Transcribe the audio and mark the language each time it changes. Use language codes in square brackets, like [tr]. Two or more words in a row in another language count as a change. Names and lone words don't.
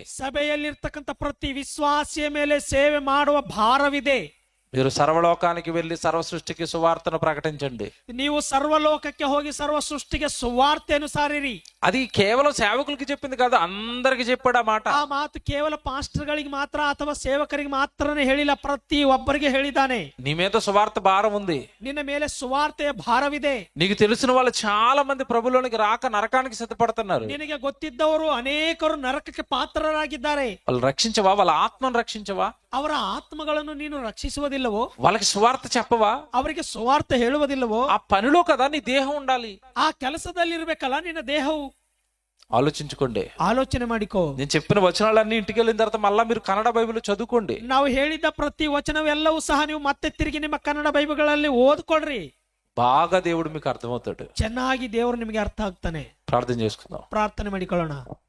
[kn] ಸಭೆಯಲ್ಲಿರ್ತಕ್ಕಂಥ ಪ್ರತಿ ವಿಶ್ವಾಸಿಯ ಮೇಲೆ ಸೇವೆ ಮಾಡುವ ಭಾರವಿದೆ. [te] మీరు సర్వలోకానికి వెళ్లి సర్వ సృష్టికి సువార్తను ప్రకటించండి. [kn] ನೀವು ಸರ್ವಲೋಕಕ್ಕೆ ಹೋಗಿ ಸರ್ವ ಸೃಷ್ಟಿಗೆ ಸುವಾರ್ತೆಯನ್ನು ಸಾರಿರಿ. [te] అది కేవలం సేవకులకి చెప్పింది కాదు, అందరికి చెప్పాడు ఆ మాట. [kn] ಆ ಮಾತು ಕೇವಲ ಪಾಸ್ಟರ್ಗಳಿಗೆ ಮಾತ್ರ ಅಥವಾ ಸೇವಕರಿಗೆ ಮಾತ್ರನೇ ಹೇಳಿಲ್ಲ, ಪ್ರತಿ ಒಬ್ಬರಿಗೆ ಹೇಳಿದ್ದಾನೆ. [te] నీ మీద సువార్త భారం ఉంది. [kn] ನಿನ್ನ ಮೇಲೆ ಸುವಾರ್ತೆಯ ಭಾರವಿದೆ. [te] నీకు తెలిసిన వాళ్ళు చాలా మంది ప్రభులోనికి రాక నరకానికి సిద్ధపడుతున్నారు. [kn] ನಿನಗೆ ಗೊತ್ತಿದ್ದವರು ಅನೇಕರು ನರಕಕ್ಕೆ ಪಾತ್ರರಾಗಿದ್ದಾರೆ. [te] వాళ్ళు రక్షించవా? వాళ్ళ ఆత్మను రక్షించవా? [kn] ಅವರ ಆತ್ಮಗಳನ್ನು ನೀನು ರಕ್ಷಿಸುವುದಿಲ್ಲವೋ? [te] వాళ్ళకి సువార్త చెప్పవా? [kn] ಅವರಿಗೆ ಸುವಾರ್ತೆ ಹೇಳುವುದಿಲ್ಲವೋ? [te] ఆ పనిలో కదా నీ దేహం ఉండాలి. [kn] ಆ ಕೆಲಸದಲ್ಲಿರ್ಬೇಕಲ್ಲ ನಿನ್ನ ದೇಹವು. [te] ఆలోచించుకోండి. [kn] ಆಲೋಚನೆ ಮಾಡಿಕೋ. [te] నేను చెప్పిన వచనాలన్నీ ఇంటికి వెళ్ళిన తర్వాత మళ్ళా మీరు కన్నడ బైబిల్ చదువుకోండి. [kn] ನಾವು ಹೇಳಿದ ಪ್ರತಿ ವಚನವೆಲ್ಲವೂ ಸಹ ನೀವು ಮತ್ತೆ ತಿರುಗಿ ನಿಮ್ಮ ಕನ್ನಡ ಬೈಬಲ್ಗಳಲ್ಲಿ ಓದ್ಕೊಳ್ರಿ. [te] బాగా దేవుడు మీకు అర్థమవుతాడు. [kn] ಚೆನ್ನಾಗಿ ದೇವರು ನಿಮಗೆ ಅರ್ಥ ಆಗ್ತಾನೆ. [te] ప్రార్థన చేసుకుందాం. [kn] ಪ್ರಾರ್ಥನೆ ಮಾಡಿಕೊಳ್ಳೋಣ.